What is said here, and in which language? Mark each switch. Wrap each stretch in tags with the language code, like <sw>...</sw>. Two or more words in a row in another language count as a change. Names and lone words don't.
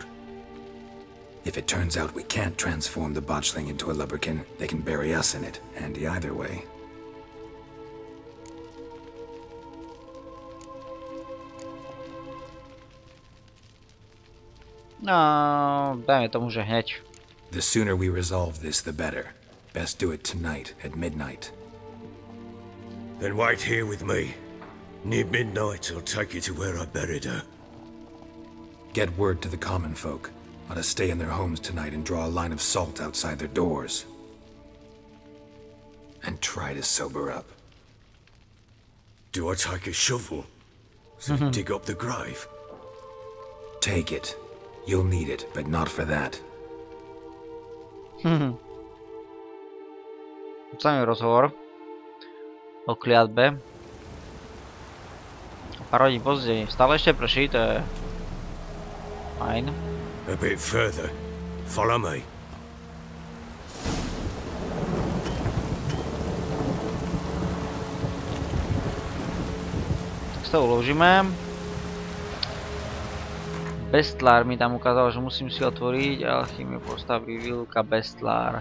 <en>If it turns out we can't transform the botchling into a lubberkin, they can bury us in it. Handy either way.</en> <sk>No, dajme tomu, že hneď.</sk> <en>The sooner we resolve this, the better. Best do it tonight, at midnight. Then wait here with me. Near midnight, I'll take you to where I buried her. Get word to the common folk. ought to stay in their homes tonight and draw a line of salt outside their doors. And try to sober up. Do I take a shovel to dig up the grave? Take it. You'll need it, but not for that.</en> <sk>Samý rozhovor o kliatbe. Pár hodín později. Stále</sk> <cs>ještě prší,</cs> <sk>to je fajn.</sk> <en>A bit further. Follow me.</en> <sk>Tak si to uložíme. Bestlár mi tam ukázal, že musím si otvoriť. Alchymie postaví výluka Bestlár.</sk>